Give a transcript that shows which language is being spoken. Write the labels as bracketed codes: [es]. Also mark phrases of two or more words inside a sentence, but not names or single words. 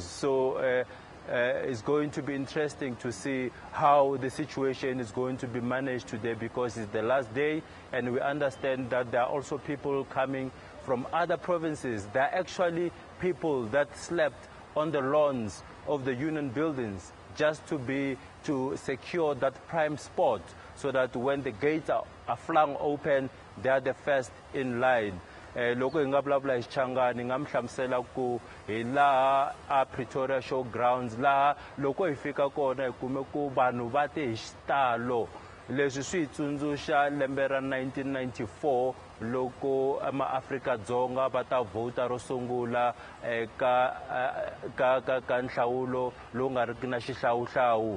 [en] So it's going to be interesting to see how the situation is going to be managed today because it's the last day, and we understand that there are also people coming from other provinces. There are actually people that slept on the lawns of the Union buildings just to secure that prime spot so that when the gates are flung open, they are the first in line. [ts] Loko hi nga vulavula hi Xichangani nga mi hlamusela ku hi laha a Pretoria Showgrounds laha loko hi fika kona hi kume ku vanhu va te hi xitalo. Leswi swi hi tsundzuxa lembe ra 1994 loko ma-Afrika-Dzonga va ta vota ro sungula ka nhlawulo lowu nga riki na xihlawuhlawu.